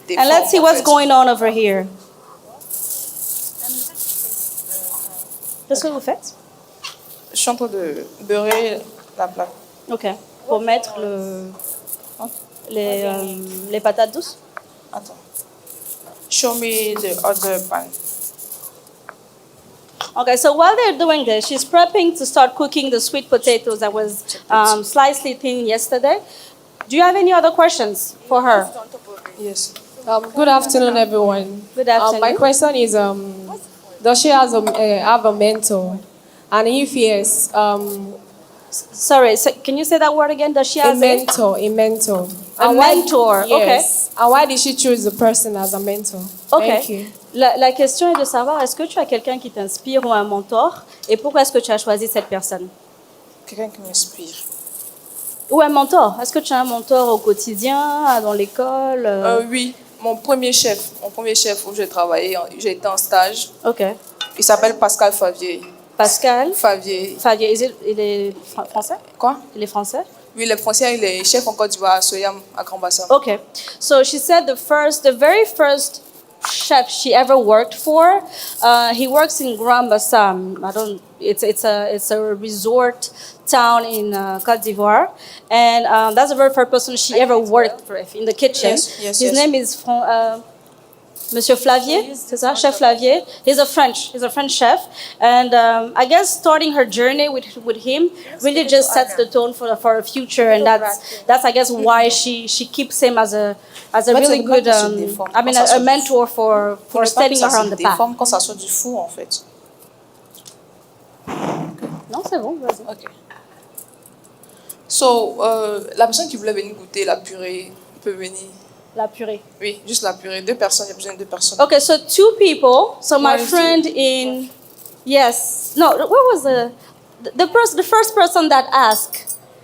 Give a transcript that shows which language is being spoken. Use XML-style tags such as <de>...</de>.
<en>And let's see what's going on over here.</en> <fr>Qu'est-ce que vous faites? Je suis en train de beurrer la plaque. Ok. Pour mettre les patates douces? Attends.</fr> <en>Show me the other pan. Okay, so while they're doing this, she's prepping to start cooking the sweet potatoes that was slightly thin yesterday. Do you have any other questions for her? Yes. Good afternoon, everyone. Good afternoon. My question is, does she have a mentor? And if yes, sorry, can you say that word again? Does she have a mentor? A mentor. A mentor. Yes. Okay. And why did she choose the person as a mentor? Okay. Thank you.</en> <fr>La question est de savoir, est-ce que tu as quelqu'un qui t'inspire ou un mentor? Et pourquoi est-ce que tu as choisi cette personne? Quelqu'un qui m'inspire. Ou un mentor? Est-ce que tu as un mentor au quotidien, dans l'école? Oui, mon premier chef où j'ai travaillé, j'ai été en stage. Ok. Il s'appelle Pascal Favier. Pascal Favier. Il est français? Quoi? Il est français? Oui, les frontières, les chefs en Côte d'Ivoire, Soyam à Grand Bassam.</fr> <en>Okay, so she said the very first chef she ever worked for, he works in Grand Bassam. It's a resort town in Côte d'Ivoire, and that's the very first person she ever worked with in the kitchen. His name is Monsieur Flavier,</en> <fr>c'est ça,</fr> <en>Chef Flavier. He's a French chef, and I guess starting her journey with him really just sets the tone for her future, and that's I guess why she keeps him as a really good a mentor for setting her on the path.</en> <fr>Quand ça sort du four en fait. Non, c'est bon, vas-y.</fr> <en>Okay.</en> <fr>So, la personne qui voulait venir goûter la purée peut venir. La purée. Oui, juste la purée. 2 personnes, il y a besoin de 2 personnes.</fr> <en>Okay, so 2 people. So my friend in, yes, no, where was the first person that asked?</en>